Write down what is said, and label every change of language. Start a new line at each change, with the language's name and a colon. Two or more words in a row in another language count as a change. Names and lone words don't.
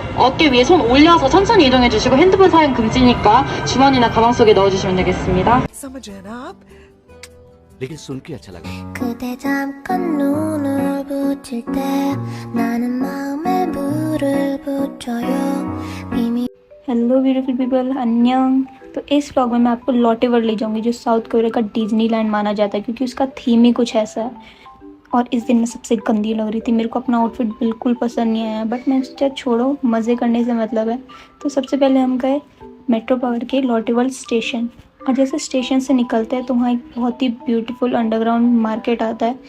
Korean: 어깨 위에 손 올려서 천천히 이동해 주시고 핸드폰 사용 금지니까 주머니나 가방 속에 넣어주시면 되겠습니다.
Hindi: लेकिन सुन के अच्छा लगा।
Korean: 그대 잠깐 눈을 붙일 때 나는 마음에 물을 붙여요 비밀
English: Hello beautiful people,
Hindi: अन्यंग। तो इस व्लॉग में मैं आपको लॉटे वर्ल्ड ले जाऊंगी जो साउथ कोरिया का डिज्नीलैंड माना जाता है क्योंकि उसका थीम ही कुछ ऐसा है। और इस दिन मैं सबसे गंदी लग रही थी, मेरे को अपना आउटफिट बिल्कुल पसंद नहीं आया, बट मैं सोचा छोड़ो, मज़े करने से मतलब है। तो सबसे पहले हम गए मेट्रो पकड़ के लॉटे वर्ल्ड स्टेशन, और जैसे स्टेशन से निकलते हैं तो वहाँ एक बहुत ही
English: beautiful underground market
Hindi: आता है।